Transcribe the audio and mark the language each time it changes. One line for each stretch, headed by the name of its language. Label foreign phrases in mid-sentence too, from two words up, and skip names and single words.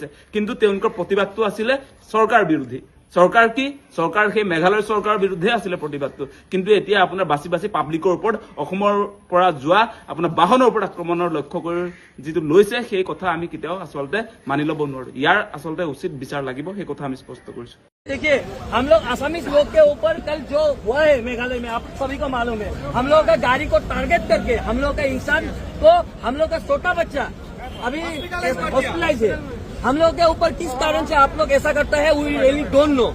Assamese: কিন্তু তেওঁলোকৰ প্ৰতিবাদটো আছিলে চৰকাৰ বিৰোধী। চৰকাৰ কি? চৰকাৰ সেই মেঘালয় চৰকাৰৰ বিৰুদ্ধে আছিলে প্ৰতিবাদটো। কিন্তু এতিয়া আপোনাৰ বাছি বাছি পাব্লিকৰ ওপৰত অসমৰ পৰা যোৱা আপোনাৰ বাহনৰ ওপৰত আক্ৰমণৰ লক্ষ্য কৰি যিটো লৈছে সেই কথা আমি কেতিয়াও আচলতে মানি ল'ব নোৱাৰো। ইয়াৰ আচলতে উচিত বিচাৰ লাগিব, সেই কথা আমি স্পষ্ট কৰিছো।
Hindi: देखिए हम लोग आसामीज लोग के ऊपर कल जो हुआ है मेघालय में, आप सभी को मालूम है, हम लोग का गाड़ी को टारगेट करके हम लोग का इंसान को, हम लोग का छोटा बच्चा अभी हॉस्पिटलाइज है, हम लोग के ऊपर किस कारण से आप लोग ऐसा करता है
English: we really don't know.